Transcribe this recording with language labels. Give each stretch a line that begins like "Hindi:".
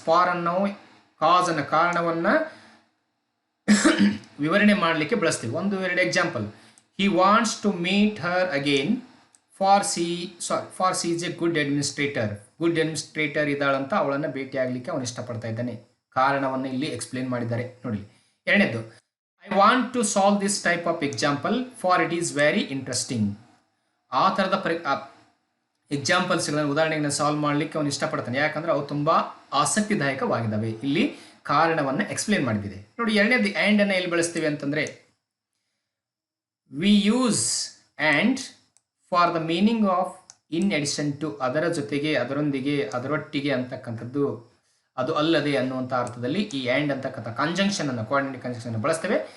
Kannada: For ಅನ್ನೋ ಕಾಸ್ ಅನ್ನ, ಕಾರಣವನ್ನ ವಿವರಣೆ ಮಾಡಲಿಕ್ಕೆ ಬಳಸ್ತೀವಿ. ಒಂದು ಎರಡು example,
English: He wants to meet her again for she is a good administrator.
Kannada: Good administrator ಇದ್ದಾಳಂತ ಅವಳನ್ನ ಭೇಟಿ ಆಗ್ಲಿಕ್ಕೆ ಅವನು ಇಷ್ಟಪಡ್ತಾ ಇದ್ದಾನೆ. ಕಾರಣವನ್ನು ಇಲ್ಲಿ ಎಕ್ಸ್ಪ್ಲೇನ್ ಮಾಡಿದ್ದಾರೆ. ನೋಡಿ, ಎರಡನೇದು,
English: I want to solve this type of example for it is very interesting.
Kannada: ಆ ಥರದ ಎಕ್ಸಾಂಪಲ್ಸ್ಗಳನ್ನು ಉದಾಹರಣೆಗಳನ್ನ ಸಾಲ್ವ್ ಮಾಡಲಿಕ್ಕೆ ಅವನು ಇಷ್ಟಪಡ್ತಾನೆ, ಯಾಕಂದ್ರೆ ಅವು ತುಂಬಾ ಆಸಕ್ತಿದಾಯಕವಾಗಿದ್ದಾವೆ. ಇಲ್ಲಿ ಕಾರಣವನ್ನು ಎಕ್ಸ್ಪ್ಲೇನ್ ಮಾಡಿದೆ. ನೋಡಿ, ಎರಡನೇದು ಆ್ಯಂಡ್ ಅನ್ನ ಎಲ್ಲಿ ಬಳಸ್ತೀವಿ ಅಂತಂದ್ರೆ
English: we use and for the meaning of in addition to,
Kannada: ಅದರ ಜೊತೆಗೆ, ಅದರೊಂದಿಗೆ, ಅದರೊಟ್ಟಿಗೆ ಅಂತಕ್ಕಂಥದ್ದು, ಅದು ಅಲ್ಲದೆ ಅನ್ನುವಂಥ ಅರ್ಥದಲ್ಲಿ ಈ ಆ್ಯಂಡ್ ಅಂತಕ್ಕಂಥ ಕಂಜಂಕ್ಷನ್ ಅನ್ನು, ಕೋಆರ್ಡಿನೇಟಿಂಗ್ ಕಂಜಂಕ್ಷನ್ ಬಳಸ್ತೇವೆ.